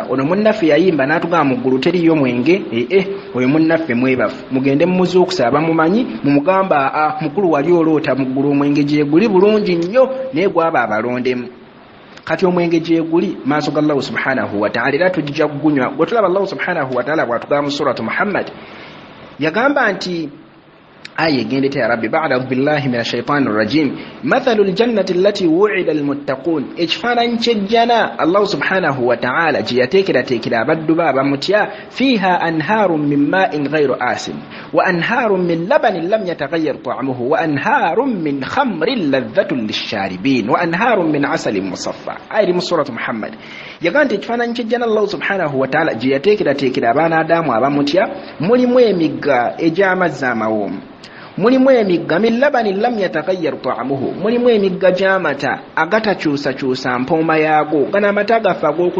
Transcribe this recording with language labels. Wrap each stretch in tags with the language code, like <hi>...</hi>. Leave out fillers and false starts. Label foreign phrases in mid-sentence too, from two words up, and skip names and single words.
<lg>Ono munnaffe yayimba n'atugamba mu ggulu teriyo mwenge oyo munnaffe mwebafu mugende mumuzuukusa abamumanyi mumugamba mukulu wali oloota mu ggulu omwenge gye guli bulungi nnyo naye gwaba abalondemu. Kati omwenge gye guli maaso ga</lg> <ar>الله سبحانه وتعالى</ar> <lg>era tujja kugunywa. Bwe tulaba</lg> <ar>الله سبحانه وتعالى</ar> <lg>bw'atugamba mu suratu Muhammad yagamba nti aya egendete ya rabbi</lg> <ar>بعد بالله من الشيطان الرجيم مثل الجنة التي وعد المتقون</ar> <lg>ekifaananyi ky'ejjana</lg> <ar>الله سبحانه وتعالى</ar> <lg>gye yateekerateekera abaddu be abamutya</lg> <ar>فيها أنهار من ماء غير آسن وأنهار من لبن لم يتغير طعمه وأنهار من خمر لذة للشاربين وأنهار من عسل مصفى.</ar> <lg>Aya mu suratu Muhammad yagamba nti ekifaananyi ky'ejjana</lg> <ar>الله سبحانه وتعالى</ar> <lg>gye yateekerateekera abaana Adamu abamutya mulimu emigga egy'amazzi amawoomu mulimu emigga</lg> <ar>من لبن لم يتغير طعمه</ar> <lg>mulimu emigga gy'amata agatakyusakyusa mpooma yaago gana amata agaffe ag'oku</lg>